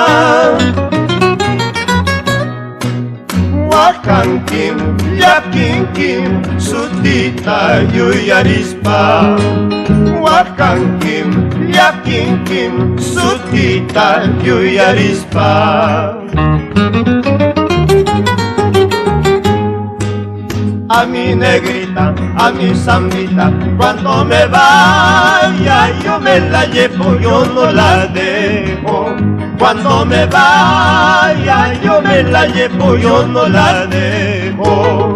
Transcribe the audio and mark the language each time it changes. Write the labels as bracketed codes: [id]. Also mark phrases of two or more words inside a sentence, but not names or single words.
[qu] Wakankim, yakinkim, sutita yuyarispa. Wakankim, yakinkim, sutita yuyarispa. [es] A mi negrita, a mi zambita, cuando me vaya yo me la llevo, yo no la dejo. Cuando me vaya yo me la llevo, yo no la dejo.